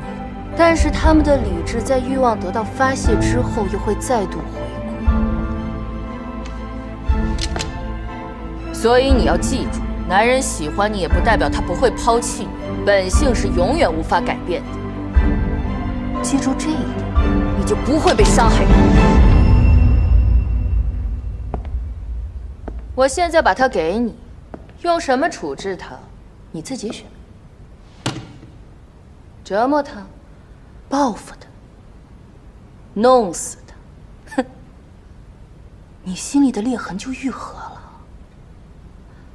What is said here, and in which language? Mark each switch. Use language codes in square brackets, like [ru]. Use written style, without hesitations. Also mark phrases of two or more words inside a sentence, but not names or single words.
[zh] 但是他們的理智在慾望得到發洩之後，又會再度回歸。所以你要記住，男人喜歡你也不代表他不會拋棄你，本性是永遠無法改變的。記住這一點，你就不會被傷害。我現在把它給你，用什麼處置它，你自己選。折磨他。報復他，弄死他，哼！你心裡的裂痕就愈合了。